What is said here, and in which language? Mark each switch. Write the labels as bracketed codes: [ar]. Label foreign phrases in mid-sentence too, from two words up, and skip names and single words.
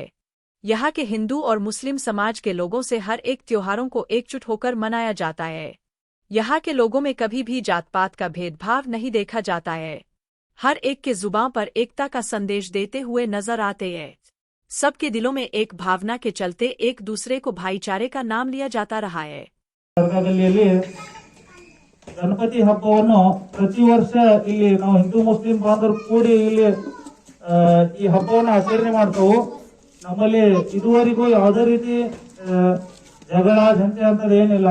[hi] यहाँ के हिंदू और मुस्लिम समाज के लोगों से हर एक त्योहारों को एकजुट होकर मनाया जाता है। यहाँ के लोगों में कभी भी जात पात का भेदभाव नहीं देखा जाता है। हर एक के जुबान पर एकता का संदेश देते हुए नजर आते हैं। सबके दिलों में एक भावना के चलते एक दूसरे को भाईचारे का नाम लिया जाता रहा है। [kn] ಗಣಪತಿ ಹಬ್ಬವನ್ನು ಪ್ರತಿ ವರ್ಷ ಇಲ್ಲಿ ನಾವು ಹಿಂದೂ ಮುಸ್ಲಿಂ ಬಾಂಧವರು ಕೂಡಿ ಇಲ್ಲಿ ಈ ಹಬ್ಬವನ್ನು ಆಚರಣೆ ಮಾಡ್ತೇವೆ। ನಮ್ಮಲ್ಲಿ ಇದುವರೆಗೂ ಯಾವುದೇ ರೀತಿ ಜಗಳ ಜಂಟಿ ಅಂತದ ಏನಿಲ್ಲ।